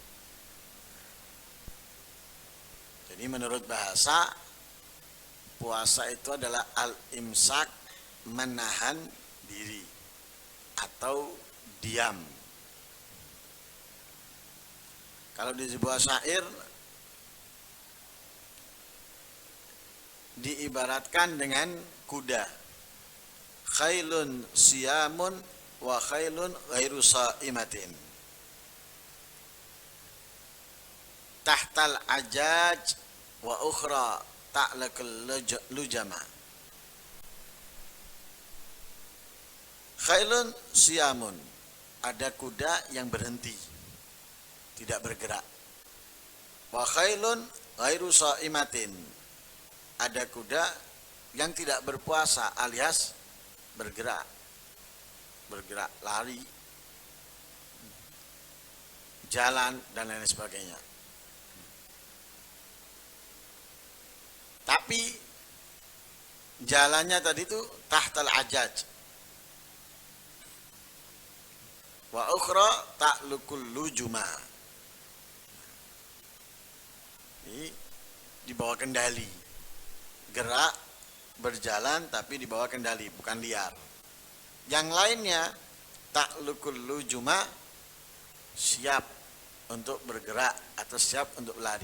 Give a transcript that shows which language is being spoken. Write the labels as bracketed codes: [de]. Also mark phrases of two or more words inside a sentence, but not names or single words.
[id] Jadi menurut bahasa, puasa itu adalah al-imsak, menahan diri atau diam. Kalau di sebuah syair diibaratkan dengan kuda. [ar] خيل صيام وخيل غير صائمة. تحت العجاج وأخرى تعلك اللجما. خيل صيام, [id] ada kuda yang berhenti, tidak bergerak. [ar] وخيل غير صائمة, [id] ada kuda yang tidak berpuasa alias bergerak lari, jalan dan lain sebagainya. Tapi jalannya tadi itu [ar] تحت العجاج. وأخرى تعلك اللجما. [id] Ini di bawah kendali. Gerak, berjalan tapi di bawah kendali, bukan liar. Yang lainnya [ar] تعلك اللجما, [id] siap untuk bergerak atau siap untuk lari.